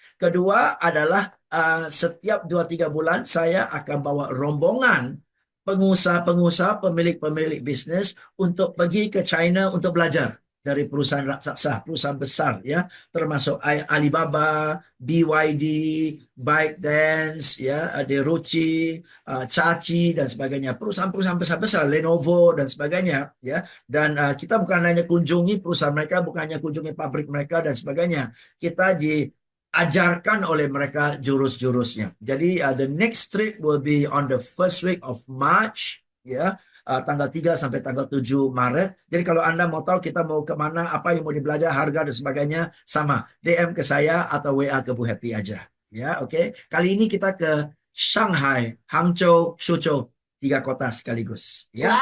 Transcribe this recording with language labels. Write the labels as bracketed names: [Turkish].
[Indonesian] Kedua adalah setiap 2-3 bulan saya akan bawa rombongan pengusaha-pengusaha, pemilik-pemilik bisnis untuk pergi ke China untuk belajar dari perusahaan raksasa, perusahaan besar ya, termasuk Alibaba, BYD, ByteDance, ya, Derucci, Caci dan sebagainya, perusahaan-perusahaan besar-besar, Lenovo dan sebagainya ya. Dan kita bukan hanya kunjungi perusahaan mereka, bukan hanya kunjungi pabrik mereka dan sebagainya. Kita diajarkan oleh mereka jurus-jurusnya. Jadi [English] the next trip will be on the first week of March ya. [Indonesian] Tanggal 3 sampai tanggal 7 Maret. Jadi kalau Anda mau tahu kita mau kemana, apa yang mau dibelajar, harga dan sebagainya, sama. DM ke saya atau WA ke Bu Happy aja. Ya, oke. Kali ini kita ke Shanghai, Hangzhou, Suzhou. 3 kota sekaligus. Ya.